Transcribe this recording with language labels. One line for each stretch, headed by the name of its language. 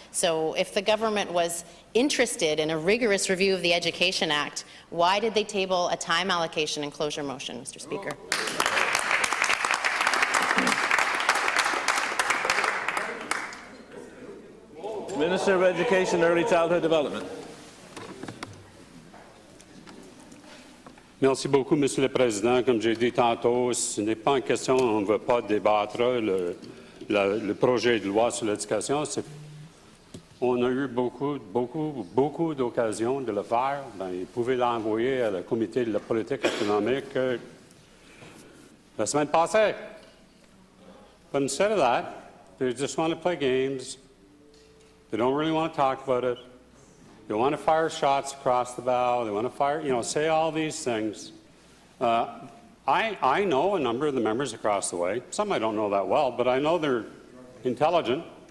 English: So if the government was interested in a rigorous review of the Education Act, why did they table a time allocation and closure motion, Mr. Speaker? Minister of Education and Early Childhood Development.
French: Merci beaucoup, Monsieur le Président. Comme j'ai dit tantôt, ce n'est pas une question, on ne veut pas débattre le projet de loi sur l'éducation. On a eu beaucoup d'occasions de le faire. Vous pouvez l'envoyer à la comité de la politique économique la semaine passée.
English: But instead of that, they just want to play games. They don't really want to talk about it. They want to fire shots across the bow. They want to fire, say all these things. I know a number of the members across the way. Some I don't know that well, but I know they're intelligent.